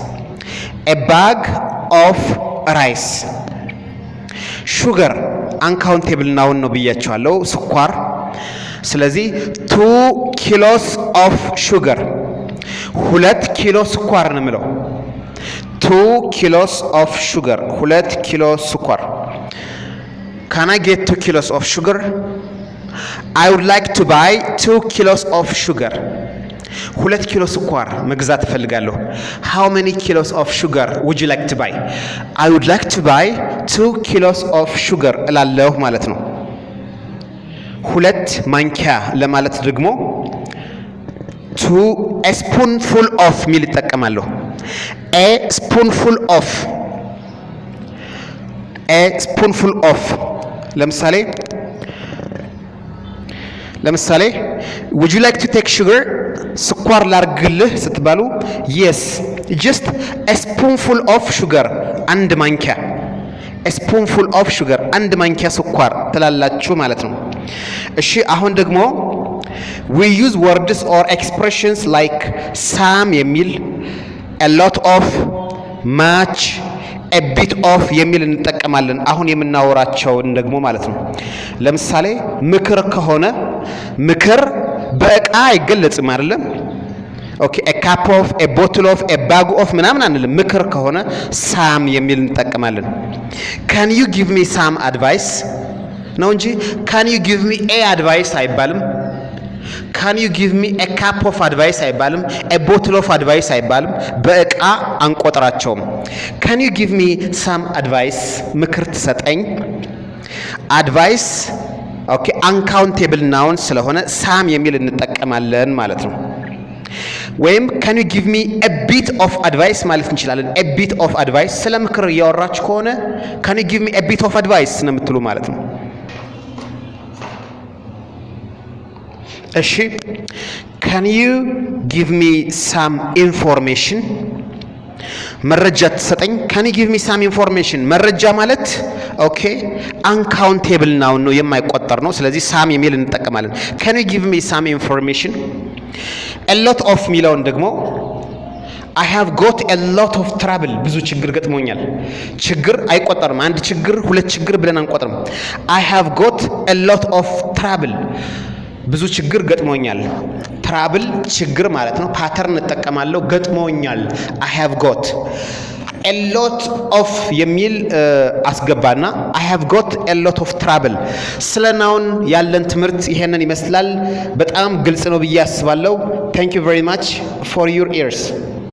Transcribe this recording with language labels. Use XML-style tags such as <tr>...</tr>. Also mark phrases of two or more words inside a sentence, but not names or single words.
<en>sugar uncountable noun</en> <am>ነው ብያቸዋለሁ፣ ስኳር። ስለዚህ</am> <en>2 kilos of sugar</en> <am>2 ኪሎ ስኳር ነው የምለው።</am> <en>2 kilos of sugar</en> <am>2 ኪሎ ስኳር።</am> <en>Can I get 2 kilos of sugar? I would like to buy 2 kilos of sugar.</en> <am>2 ኪሎ ስኳር መግዛት እፈልጋለሁ።</am> <en>How many kilos of sugar would you like to buy? I would like to buy 2 kilos of sugar</en> <am>እላለሁ ማለት ነው። 2 ማንኪያ ለማለት ደግሞ</am> <en>a spoonful of</en> <am>ሚል እጠቀማለሁ።</am> <en>a spoonful of ለምሳሌ would you like to take sugar?</en> <am>ስኳር ላርግልህ ስትባሉ</am> <en>yes just a spoonful of sugar</en> <am>አንድ ማንኪያ</am> <en>a spoonful of sugar</en> <am>አንድ ማንኪያ ስኳር ትላላችሁ ማለት ነው። እሺ አሁን ደግሞ</am> <en>we use words or expressions like some የሚል a lot of much a bit of</en> <am>የሚል እንጠቀማለን። አሁን የምናወራቸውን ደግሞ ማለት ነው። ለምሳሌ ምክር ከሆነ ምክር በእቃ አይገለጽም አይደለም። ኦኬ</am> <en>a cup of a bottle of a bag of</en> <am>ምናምን አንልም። ምክር ከሆነ some የሚል እንጠቀማለን።</am> <en>can you give me some advice</en> <am>ነው እንጂ can</am> <en>you give me a advice አይባልም። can you give me a cup of advice አይባልም። a bottle of advice አይባልም።</en> <am>በእቃ አንቆጥራቸውም።</am> <en>can you give me some advice</en> <am>ምክር ትሰጠኝ።</am> <en>advice ኦኬ uncountable noun ስለሆነ some</en> <am>የሚል እንጠቀማለን ማለት ነው። ወይም</am> <en>can you give me a bit of advice ማለት እንችላለን። a bit of advice</en> <am>ስለ ምክር እያወራችሁ ከሆነ</am> <en>can you give me a bit of advice</en> <am>ነው የምትሉ ማለት ነው።</am> <en>እሺ can you give me some information</en> <am>መረጃ ትሰጠኝ።</am> <en>can you give me some information</en> <am>መረጃ ማለት ኦኬ</am> <en>uncountable noun</en> <am>ነው የማይቆጠር ነው። ስለዚህ</am> <en>some</en> <am>የሚል እንጠቀማለን።</am> <en>can you give me some information? a lot of</en> <am>ሚለውን ደግሞ</am> <en>I have got a lot of trouble</en> <am>ብዙ ችግር ገጥሞኛል። ችግር አይቆጠርም። አንድ ችግር ሁለት ችግር ብለን አንቆጥርም።</am> <en>I have got a lot of trouble</en> <am>ብዙ ችግር ገጥሞኛል። ትራብል ችግር ማለት ነው። ፓተርን እንጠቀማለሁ። ገጥሞኛል</am> <en>I have got a lot of</en> <am>የሚል አስገባና</am> <en>I have got a lot of trouble።</en> <am>ስለ ናውን ያለን ትምህርት ይሄንን ይመስላል። በጣም ግልጽ ነው ብዬ አስባለሁ።</am> <en>Thank you very much for your ears.</en>